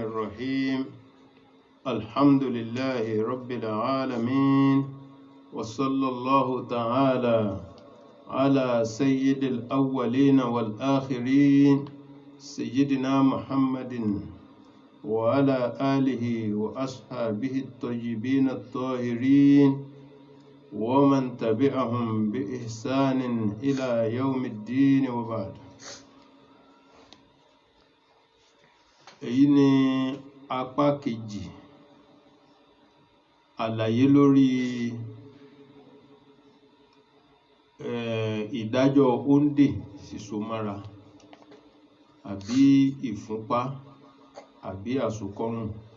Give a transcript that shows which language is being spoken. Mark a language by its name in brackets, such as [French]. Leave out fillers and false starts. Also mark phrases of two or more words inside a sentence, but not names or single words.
[Arabic] الرحيم الحمد لله رب العالمين وصلى الله تعالى على سيد الأولين والآخرين سيدنا محمد وعلى آله وأصحابه الطيبين الطاهرين ومن تبعهم بإحسان إلى يوم الدين وبعد. [Yoruba] èyí ni apá kejì àlàyé lórí ìdájọ́ òǹdè sísomára àbí ìfúnpá àbí àsokọ́rùn.